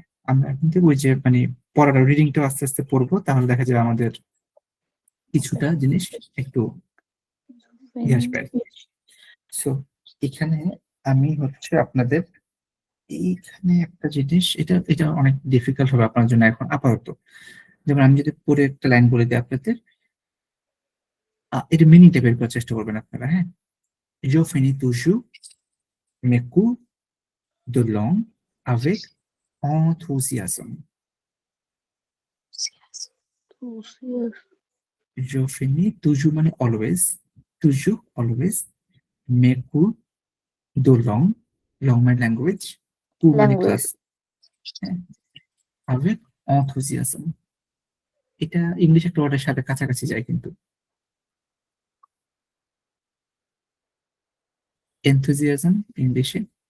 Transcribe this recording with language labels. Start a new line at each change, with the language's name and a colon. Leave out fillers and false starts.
Bangla: আমরা এখন থেকে ওই যে মানে পড়ার রিডিংটা আস্তে আস্তে পড়বো, তাহলে দেখা যাবে আমাদের কিছুটা জিনিস একটু আসবে। সো এখানে আমি হচ্ছে আপনাদের এইখানে একটা জিনিস, এটা এটা অনেক ডিফিকাল্ট হবে আপনার জন্য এখন আপাতত। যেমন আমি যদি পরে একটা লাইন বলে দিই আপনাদের, এটা মিনিংটা বের করার চেষ্টা করবেন আপনারা।
French: হ্যাঁ, je finis toujours mes cours de langue avec enthousiasme. Je finis toujours মানে always, toujours always mes cours de langue, langue মানে language, cours মানে
English: Language.
French: class, avec enthousiasme.
Bangla: এটা ইংলিশ একটা ওয়ার্ডের সাথে কাছাকাছি যায় কিন্তু।
English: enthusiasm ইংলিশে